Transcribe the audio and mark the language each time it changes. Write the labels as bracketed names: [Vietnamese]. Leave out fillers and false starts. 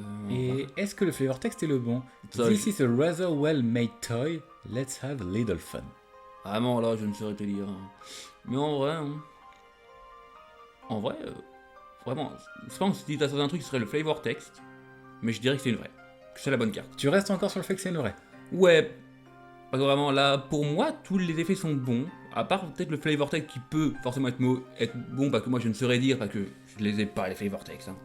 [French] Et est-ce que le flavor text est le bon? [English] This is a rather well made toy, let's have a little fun. [French] Vraiment, là, je ne saurais te dire. Mais en vrai, vraiment, je pense que si t'as sorti un truc, ce serait le flavor text. Mais je dirais que c'est une vraie. Que c'est la bonne carte. Tu restes encore sur le fait que c'est une vraie? Ouais. Parce que vraiment, là, pour moi, tous les effets sont bons. À part peut-être le flavor text qui peut forcément être bon, parce que moi, je ne saurais dire, parce que je les ai pas, les flavor text. Hein.